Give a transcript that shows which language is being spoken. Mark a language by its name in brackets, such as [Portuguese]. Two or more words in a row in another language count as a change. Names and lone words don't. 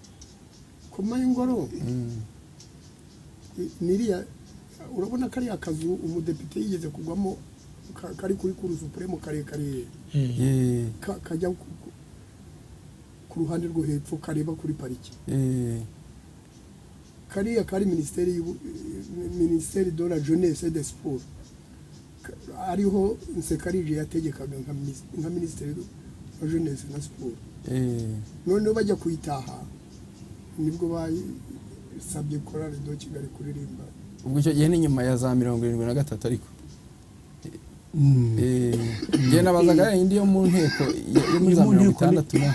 [Kinyarwanda] Niriya urabona kari akazu umudepite yigeze kugwamo kari kuri Cour Supreme kare kajya ku ruhande rwo hepfo kareba kuri pariki. Kariya kari [French] ministère de la jeunesse et des sports. [Kinyarwanda] Ariho Nsekarije yategekaga nka [French] ministère de la jeunesse [Kinyarwanda] na sport. None bajya kuyitaha nibwo basabye Chorale de Kigali kuririmba. Ubwo icyo gihe ni nyuma ya za 73 ariko njye nabazaga indi yo mu nteko yo muri za 60